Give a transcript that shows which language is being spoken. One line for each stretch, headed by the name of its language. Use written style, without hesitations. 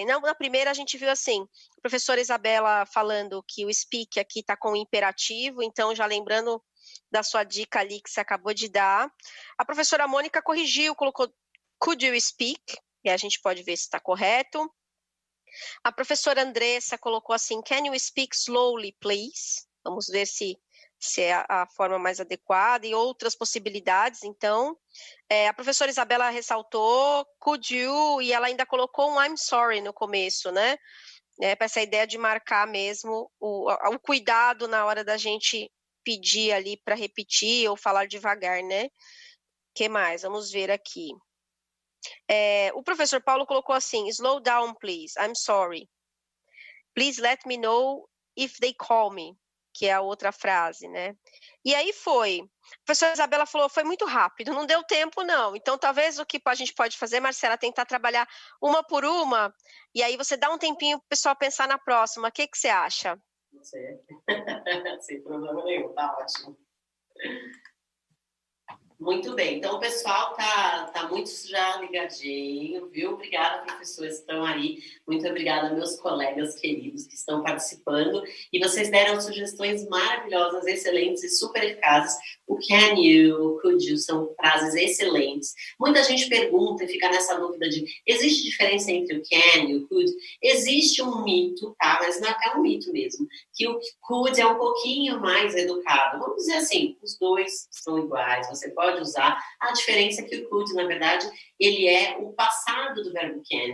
Portuguese: E na primeira a gente viu assim, a professora Isabela falando que o speak aqui está com o imperativo, então já lembrando da sua dica ali que você acabou de dar. A professora Mônica corrigiu, colocou
English: could you speak?
Portuguese: E a gente pode ver se está correto. A professora Andressa colocou assim,
English: can you speak slowly, please?
Portuguese: Vamos ver se é a forma mais adequada e outras possibilidades. Então, a professora Isabela ressaltou
English: could you,
Portuguese: e ela ainda colocou um
English: I'm sorry
Portuguese: no começo, né? Para essa ideia de marcar mesmo o cuidado na hora da gente pedir ali para repetir ou falar devagar, né? O que mais? Vamos ver aqui. O professor Paulo colocou assim,
English: slow down, please, I'm sorry. Please let me know if they call me,
Portuguese: que é a outra frase, né? E aí foi. A professora Isabela falou, foi muito rápido, não deu tempo não. Então, talvez o que a gente pode fazer, Marcela, é tentar trabalhar uma por uma, e aí você dá um tempinho para o pessoal pensar na próxima. O que você acha? Não sei. Sem problema nenhum, tá ótimo. Muito bem, então o pessoal tá muito já ligadinho, viu? Obrigada, professores que estão aí. Muito obrigada, meus colegas queridos que estão participando. E vocês deram sugestões maravilhosas, excelentes e super eficazes. O
English: can you, could you,
Portuguese: são frases excelentes. Muita gente pergunta e fica nessa dúvida de existe diferença entre o can e o could? Existe um mito, tá? Mas não é um mito mesmo, que o could é um pouquinho mais educado. Vamos dizer assim, os dois são iguais, você pode usar. A diferença é que o could, na verdade, ele é o passado do verbo can.